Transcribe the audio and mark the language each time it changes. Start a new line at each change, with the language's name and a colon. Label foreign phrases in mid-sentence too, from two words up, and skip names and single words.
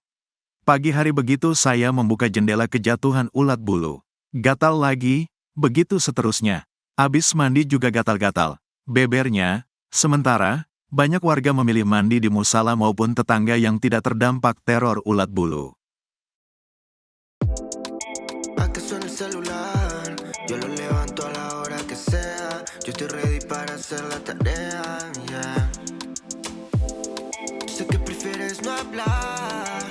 Indonesian: "Pagi hari begitu saya membuka jendela kejatuhan ulat bulu. Gatal lagi, begitu seterusnya. Habis mandi juga gatal-gatal," bebernya. Sementara, banyak warga memilih mandi di musala maupun tetangga yang tidak terdampak teror ulat bulu.
Spanish: Que suene el celular, yo lo levanto a la hora que sea. Yo estoy ready para hacer la tarea, yeah. Sé que prefieres no hablar.